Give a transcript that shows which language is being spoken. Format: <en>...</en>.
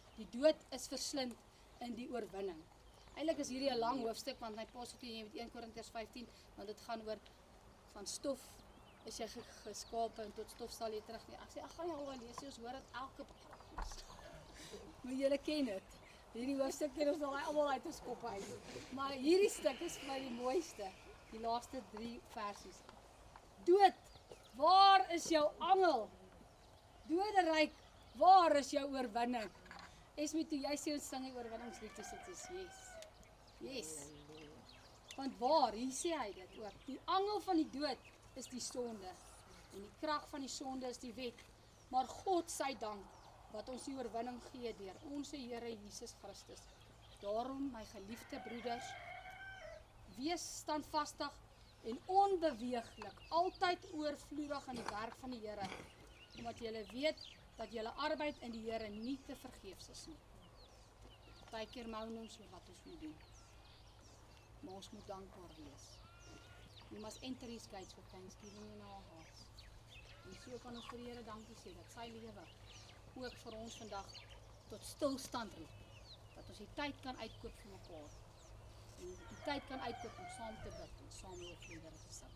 <af>Die dood is verslind in die oorwinning. Eintlik is hierdie 'n lang hoofstuk, want my pa sê jy met 1 Korintiërs 15, want dit gaan oor van stof is jy geskape en tot stof sal jy terug nie. Ek sê, gaan jy al lees, ons hoor dit elke podcast. Maar julle ken dit. Hierdie hoofstuk ken ons al almal uit ons kop uit. Maar hierdie stuk is vir my die mooiste, die laaste 3 versies. Dood, waar is jou angel? Doderyk, waar is jou oorwinning? Esme, toe jy sê ons sing die oorwinningslied, is dit yes. Want waar, hier sê hy dit ook, die angel van die dood is die sonde, en die krag van die sonde is die wet, maar God sy dank, wat ons die oorwinning gee deur ons Here Jesus Christus. Daarom, my geliefde broeders, wees standvastig en onbeweeglik, altyd oorvloedig in die werk van die Here, omdat julle weet dat julle arbeid in die Here nie te vergeefs is nie. Partykeer mou ons oor wat ons moet doen, maar ons moet dankbaar wees.</af> <en>We must enter his gates with thanksgiving in our hearts.</en> <af>En so kan ons vir die Here dankie sê, dat sy lewe ook vir ons vandag tot stilstand roep, dat ons die tyd kan uitkoop vir mekaar, en die tyd kan uitkoop om saam te bid, en saam oor die Here te sing.</af>